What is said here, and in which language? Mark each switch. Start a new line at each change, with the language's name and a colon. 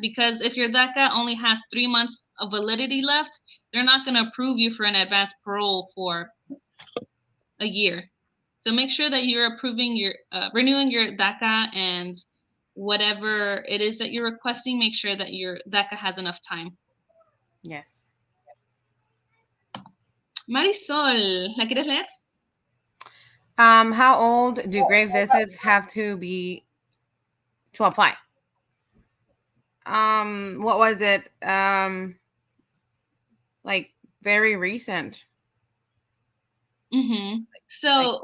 English: Because if your DACA only has 3 months of validity left, they're not going to approve you for an advanced parole for a year. So make sure that you're renewing your DACA, and whatever it is that you're requesting, make sure that your DACA has enough time. Yes.
Spanish: Marisol, ¿la quieres leer?
English: How old do grave visits have to be to apply? What was it? Like very recent. Mm-hmm. So